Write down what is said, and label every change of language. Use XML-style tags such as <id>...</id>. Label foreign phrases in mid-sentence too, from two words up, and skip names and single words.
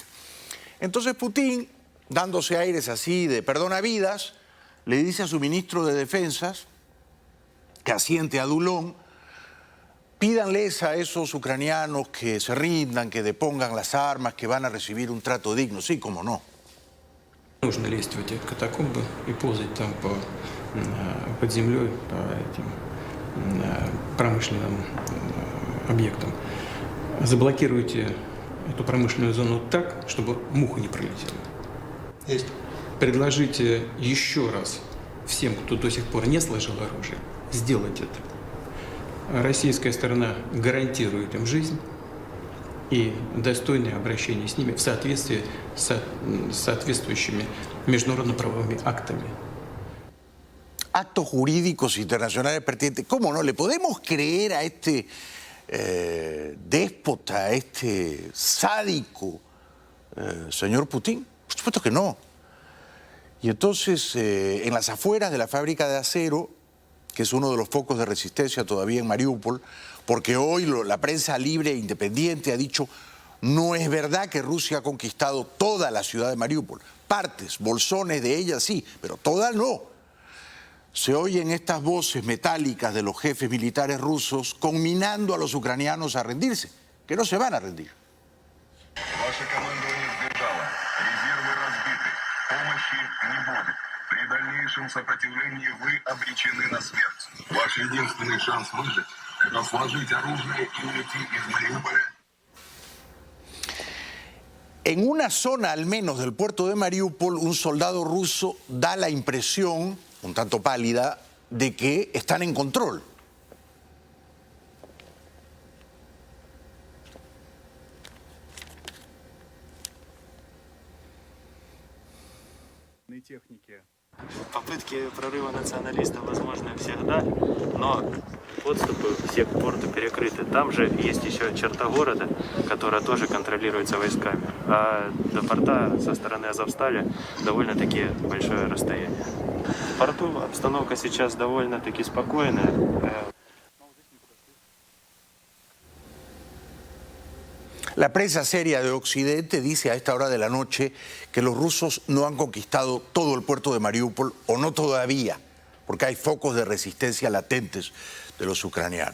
<es>Entonces Putin, dándose aires así de perdonavidas, le dice a su ministro de Defensas, que asiente adulón, pídanles a esos ucranianos que se rindan, que depongan las armas, que van a recibir un trato digno. Sí, cómo no.</es> <ru>Нужно лезть в эти катакомбы и ползать там под землей по этим промышленным объектам. Заблокируйте эту промышленную зону так, чтобы муха не пролетела. Есть. Предложите еще раз всем, кто до сих пор не сложил оружие, сделать это. Российская сторона гарантирует им жизнь и достойное обращение с ними в соответствии с соответствующими международно-правовыми актами.</ru> <es>Actos jurídicos internacionales pertinentes. ¿Cómo no? ¿Le podemos creer a este déspota, a este sádico señor Putin? Por supuesto que no. Y entonces, en las afueras de la fábrica de acero, que es uno de los focos de resistencia todavía en Mariupol, porque hoy la prensa libre e independiente ha dicho no es verdad que Rusia ha conquistado toda la ciudad de Mariupol. Partes, bolsones de ella sí, pero toda no. se oyen estas voces metálicas de los jefes militares rusos conminando a los ucranianos a rendirse, que no se van a rendir.</es> <ru>Ваше командование сдержало. Резервы разбиты. Помощи не будет. При дальнейшем сопротивлении вы обречены на смерть. Ваш единственный шанс выжить – это сложить оружие и уйти из Мариуполя.</ru> <es>En una zona al menos del puerto de Mariupol, un soldado ruso da la impresión, un tanto pálida, de que están en control.</es> <ru>Попытки прорыва националистов возможны всегда, но подступы все к порту перекрыты. Там же есть еще черта города, которая тоже контролируется войсками. А до порта со стороны Азовстали довольно-таки большое расстояние. В порту обстановка сейчас довольно-таки спокойная.</ru> <es>La prensa seria de Occidente dice a esta hora de la noche que los rusos no han conquistado todo el puerto de Mariupol, o no todavía, porque hay focos de resistencia latentes de los ucranianos.</es>